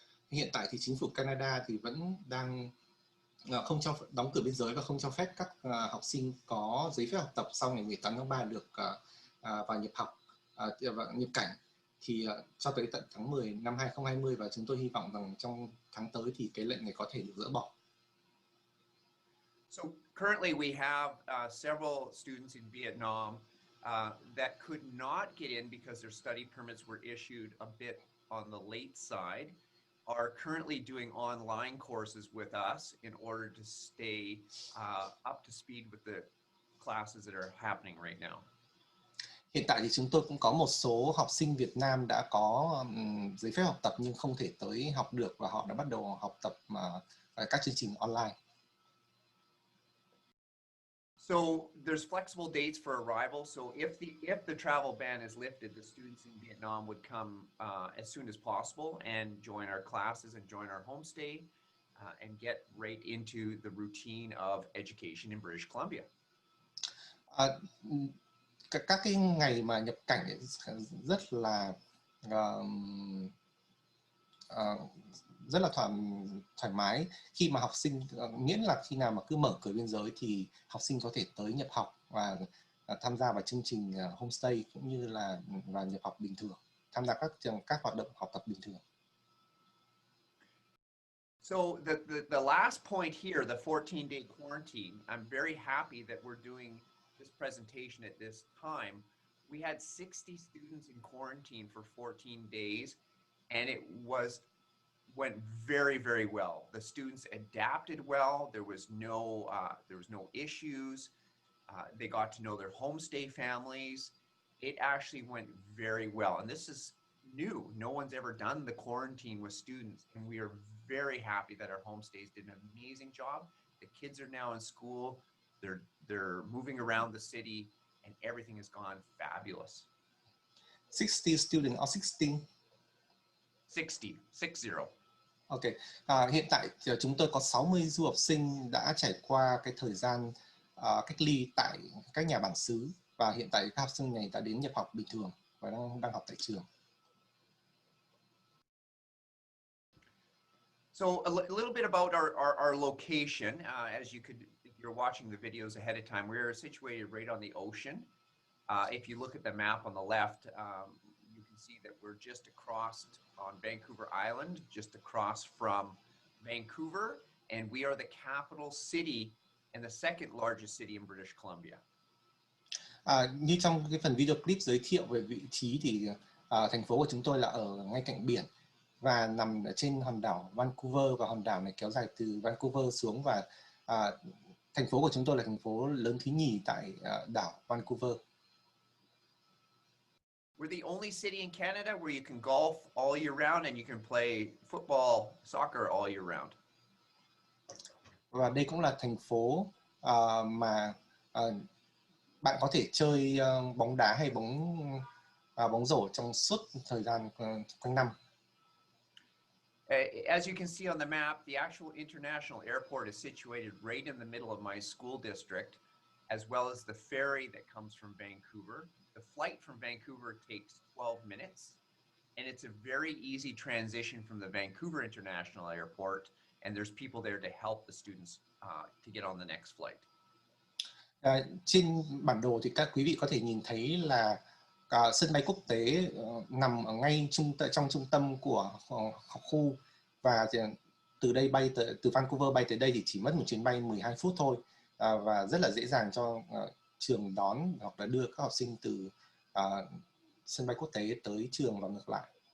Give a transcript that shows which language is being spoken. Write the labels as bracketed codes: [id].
[vi] Hiện tại thì chính phủ Canada thì vẫn đang không cho đóng cửa biên giới và không cho phép các học sinh có giấy phép học tập sau ngày 18 tháng 3 được vào nhập học và nhập cảnh thì cho tới tận tháng 10 năm 2020, và chúng tôi hy vọng rằng trong tháng tới thì cái lệnh này có thể được dỡ bỏ. [en] So currently we have several students in Vietnam that could not get in because their study permits were issued a bit on the late side, are currently doing online courses with us in order to stay up to speed with the classes that are happening right now. [vi] Hiện tại thì chúng tôi cũng có một số học sinh Việt Nam đã có giấy phép học tập nhưng không thể tới học được, và họ đã bắt đầu học tập các chương trình online. [en] So there's flexible dates for arrival. So if the travel ban is lifted, the students in Vietnam would come as soon as possible and join our classes and join our homestay and get right into the routine of education in British Columbia. [vi] Các cái ngày mà nhập cảnh rất là thoải mái khi mà học sinh, miễn là khi nào mà cứ mở cửa biên giới thì học sinh có thể tới nhập học và tham gia vào chương trình homestay cũng như là và nhập học bình thường, tham gia các hoạt động học tập bình thường. [en] So the last point here, the 14-day quarantine, I'm very happy that we're doing this presentation at this time. We had 60 students in quarantine for 14 days, and it went very, very well. The students adapted well. There was no issues. They got to know their homestay families. It actually went very well. And this is new. No one's ever done the quarantine with students. And we are very happy that our homestays did an amazing job. The kids are now in school. They're moving around the city, and everything has gone fabulous. 60 students or 16? 60. [vi] Ok, hiện tại chúng tôi có 60 du học sinh đã trải qua cái thời gian cách ly tại các nhà bản xứ, và hiện tại các học sinh này đã đến nhập học bình thường và đang học tại trường. [en] So a little bit about our location. As you could, if you're watching the videos ahead of time, we're situated right on the ocean. If you look at the map on the left, you can see that we're just across on Vancouver Island, just across from Vancouver, and we are the capital city and the second largest city in British Columbia. [vi] Như trong cái phần video clip giới thiệu về vị trí thì thành phố của chúng tôi là ở ngay cạnh biển và nằm ở trên hòn đảo Vancouver, và hòn đảo này kéo dài từ Vancouver xuống, và thành phố của chúng tôi là thành phố lớn thứ nhì tại đảo Vancouver. [en] We're the only city in Canada where you can golf all year round and you can play football, soccer all year round. [vi] Và đây cũng là thành phố mà bạn có thể chơi bóng đá hay bóng rổ trong suốt thời gian quanh năm. [en] As you can see on the map, the actual international airport is situated right in the middle of my school district, as well as the ferry that comes from Vancouver. The flight from Vancouver takes 12 minutes, and it's a very easy transition from the Vancouver International Airport, and there's people there to help the students to get on the next flight. [vi] Trên bản đồ thì các quý vị có thể nhìn thấy là sân bay quốc tế nằm ở ngay trong trung tâm của học khu, và từ đây từ Vancouver bay tới đây thì chỉ mất một chuyến bay 12 phút thôi, và rất là dễ dàng cho trường đón hoặc là đưa các học sinh từ sân bay quốc tế tới trường và ngược lại.